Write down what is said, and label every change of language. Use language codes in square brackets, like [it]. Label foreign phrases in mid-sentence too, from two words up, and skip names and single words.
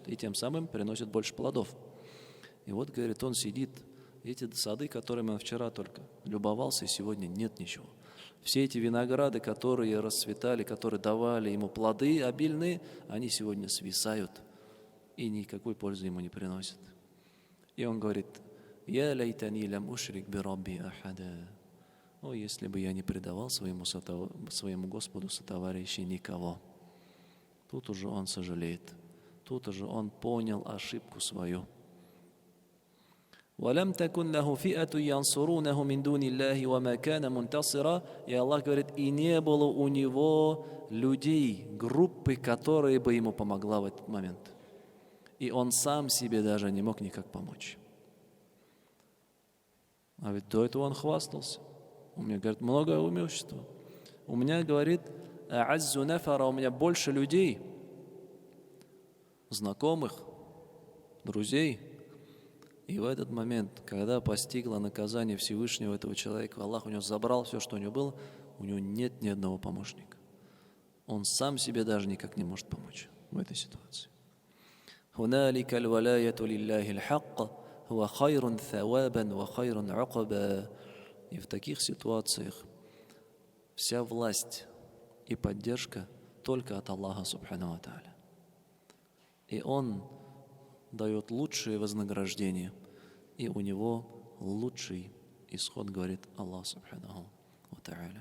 [ru] И тем самым приносит больше плодов. И вот, говорит, он сидит, эти сады, которыми он вчера только любовался, и сегодня нет ничего. Все эти винограды, которые расцветали, которые давали ему плоды обильные, они сегодня свисают и никакой пользы ему не приносят. И он говорит: [ar] «يا ليتني لم أشرك بربي أحدا». [ru] О, если бы я не предавал своему Господу сотоварищей никого. Тут уже он сожалеет, тут уже он понял ошибку свою. [ar] «ولم تكن له فئة ينصرونه من دون الله وما كان منتصرا». [ru] И Аллах говорит, и не было у него людей, группы, которые бы ему помогла в этот момент. И он сам себе даже не мог никак помочь. А ведь до этого он хвастался. У меня, говорит, много имущества. У меня, говорит, [ar] أعز نفرا, [ru] у меня больше людей, знакомых, друзей. И в этот момент, когда постигло наказание Всевышнего этого человека, Аллах у него забрал все, что у него было, у него нет ни одного помощника. Он сам себе даже никак не может помочь в этой ситуации. [ar] «هنالك الولاية لله الحق هو خير ثوابا وخير عقبا». [ru] И в таких ситуациях вся власть и поддержка только от Аллаха [ar] سبحانه وتعالى. [ru] И Он дает лучшее вознаграждение, и у Него лучший исход, говорит Аллах [ar] سبحانه وتعالى.